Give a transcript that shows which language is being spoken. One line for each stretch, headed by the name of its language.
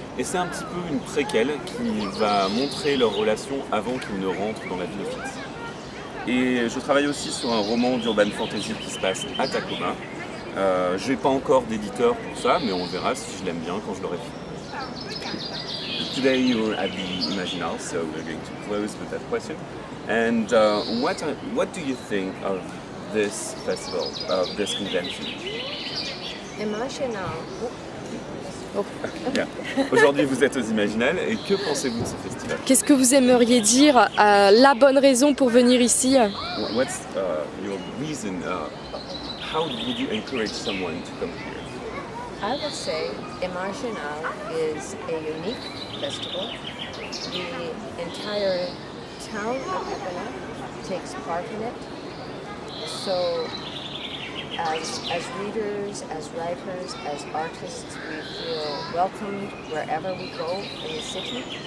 French: Et c'est un petit peu une préquelle qui va montrer leur relation avant qu'ils ne rentrent dans la vie de Fitz. Et je travaille aussi sur un roman d'urban fantasy qui se passe à Tacoma. Je n'ai pas encore d'éditeur pour ça, mais on verra si je l'aime bien quand je l'aurai fini.
English: today you're at the Imaginal, so we're going to close with that question. And what do you think of this festival, of this convention? Imaginal. Yeah.
French: Aujourd'hui, vous êtes aux Imaginales et que pensez-vous de ce festival? Qu'est-ce que vous aimeriez dire, la bonne raison pour venir ici?
English: What's your reason? How would you encourage someone to come here? I would say Imaginal is a unique festival. The entire town of Épinal takes part in it. So as readers, as writers, as artists, we feel welcomed wherever we go in the city.